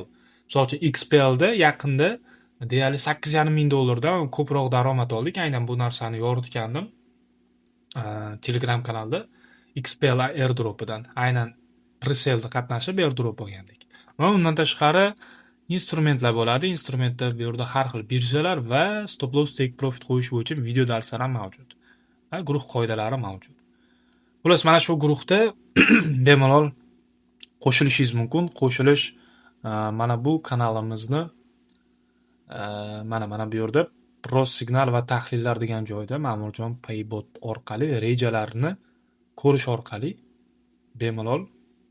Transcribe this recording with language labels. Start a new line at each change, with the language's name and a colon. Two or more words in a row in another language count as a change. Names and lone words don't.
Uzbek: Misol uchun XPL da yaqinda deyarli $8,500 dan ko'proq daromad oldik. Aynan bu narsani yoritgandim. Telegram kanalda XPL airdropidan aynan pre-sale'da qatnashib airdrop olgandik. Va undan tashqari instrumentlar bo'ladi. Instrumentda bu yerda har xil birjalar va
English: stop loss take profit
Uzbek: qo'yish bo'yicha video darslar ham mavjud. Va guruh qoidalari mavjud. Xullas, mana shu guruhda bemalol qo'shilishingiz mumkin. Qo'shilish mana bu kanalimizni mana bu yerda pros signal va tahlillar degan joyda Ma'murjon Paybot orqali rejalarni ko'rish orqali bemalol